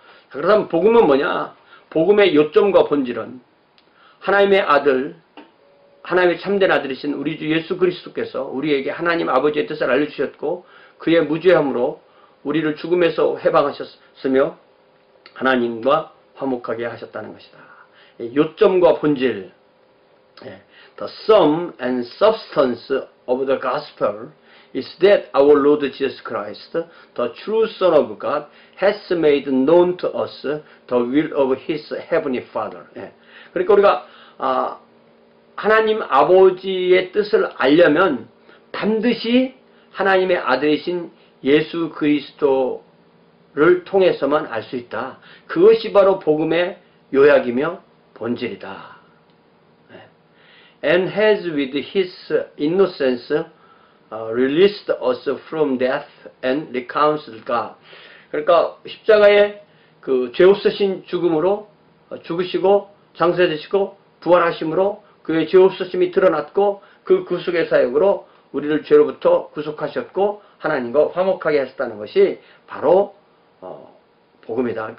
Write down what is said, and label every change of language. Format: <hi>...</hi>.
<ko>그렇다면 복음은 뭐냐? 복음의 요점과 본질은 하나님의 아들, 하나님의 참된 아들이신 우리 주 예수 그리스도께서 우리에게 하나님 아버지의 뜻을 알려주셨고 그의 무죄함으로 우리를 죽음에서 해방하셨으며 하나님과 화목하게 하셨다는 것이다. 요점과 본질,</ko> <en>the sum and substance of the gospel is that our Lord Jesus Christ, the true Son of God, has made known to us the will of His Heavenly Father.</en> <ko>그러니까 우리가 하나님 아버지의 뜻을 알려면 반드시 하나님의 아들이신 예수 그리스도를 통해서만 알 수 있다. 그것이 바로 복음의 요약이며 본질이다.</ko> <en>And has with His innocence released us from death and reconciled God.</en> <ko>그러니까 십자가의 그 죄 없으신 죽음으로 죽으시고 장사되시고 부활하심으로 그의 죄 없으심이 드러났고 그 구속의 사역으로 우리를 죄로부터 구속하셨고 하나님과 화목하게 하셨다는 것이 바로 복음이다.</ko>